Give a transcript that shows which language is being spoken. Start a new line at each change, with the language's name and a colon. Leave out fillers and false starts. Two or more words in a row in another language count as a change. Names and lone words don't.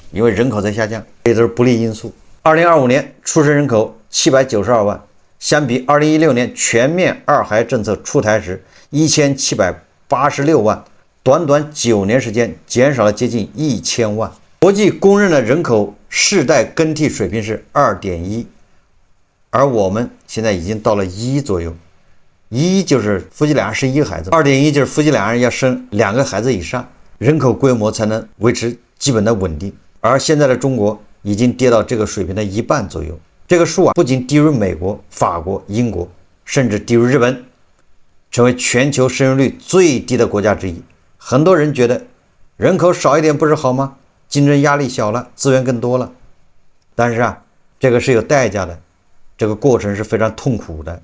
Chinese: 因為人口在下降，這都是不利因素。2025年出生人口792萬，相比2016年全面二孩政策出台時1786萬，短短9年時間減少了接近1000萬。國際公認的人口世代更替水平是2.1，而我們現在已經到了1左右。1就是夫妻俩生1个孩子，2.1就是夫妻俩人要生2个孩子以上，人口规模才能維持基本的穩定。而現在的中國已經跌到這個水平的1半左右。這個數不僅低於美國、法國、英國，甚至低於日本，成為全球生育率最低的國家之一。很多人覺得人口少一點不是好嗎？競爭壓力小了，資源更多了。但是這個是有代價的，這個過程是非常痛苦的。